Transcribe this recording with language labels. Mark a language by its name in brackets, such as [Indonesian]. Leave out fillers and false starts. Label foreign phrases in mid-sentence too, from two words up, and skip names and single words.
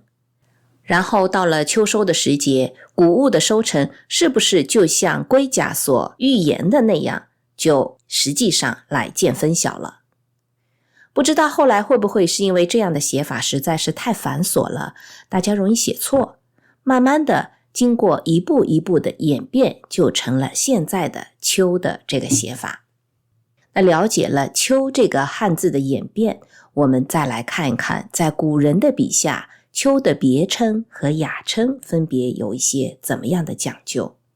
[Chinese] 然後到了秋收的時節，穀物的收成是不是就像龜甲所預言的那樣，就實際上來見分曉了。不知道後來會不會是因為這樣的寫法實在是太繁瑣了，大家容易寫錯，慢慢的經過一步一步的演變，就成了現在的秋的這個寫法。那了解了秋這個漢字的演變，我們再來看一看，在古人的筆下，秋的別稱和雅稱分別有一些怎麼樣的講究。